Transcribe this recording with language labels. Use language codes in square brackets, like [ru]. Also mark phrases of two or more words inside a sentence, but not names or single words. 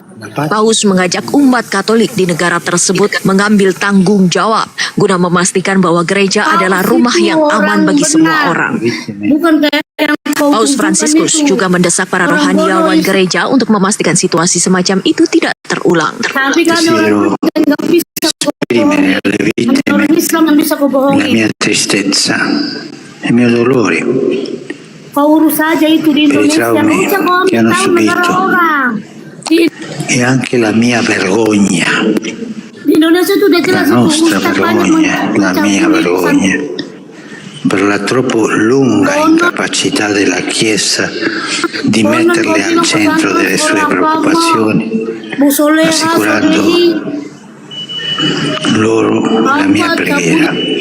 [id] Paus mengajak umat Katolik di negara tersebut mengambil tanggung jawab guna memastikan bahwa gereja adalah rumah yang aman bagi semua orang. Bukan kayak yang Paus Fransiskus juga mendesak para rohaniawan gereja untuk memastikan situasi semacam itu tidak terulang. Tapi kan orang nggak bisa orang Islam yang bisa bohongin. [it] La mia tristezza, il mio dolore, [id] Kau urus saja itu di Indonesia. [it] traumi [id] Nggak usah kau [it] che hanno [id] ambil negara [it] subito. [id] orang. [it] e anche la mia vergogna, [id] Di Indonesia itu udah [it] la [id] jelas itu [it] nostra [id] Ustaz banyak [it] vergogna, la mia vergogna per la troppo lunga incapacità della Chiesa di metterle al centro delle sue preoccupazioni, assicurando loro la mia preghiera.